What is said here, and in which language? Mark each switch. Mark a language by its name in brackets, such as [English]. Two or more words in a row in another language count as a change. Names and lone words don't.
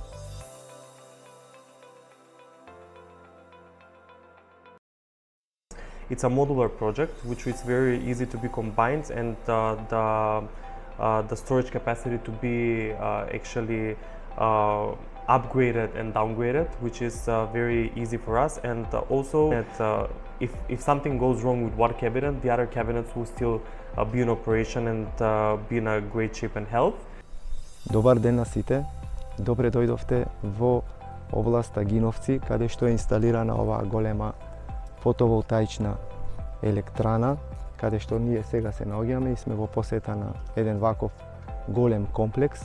[English] It's a modular project, which is very easy to be combined, and the storage capacity to be actually upgraded and downgraded, which is very easy for us. And also that if something goes wrong with one cabinet, the other cabinets will still be in operation and be in a great shape and health. [Macedonian] Добар ден на сите. Добре дојдовте во областа Гиновци, каде што е инсталирана оваа голема фотоволтаична електрана, каде што ние сега се наоѓаме и сме во посета на еден ваков голем комплекс.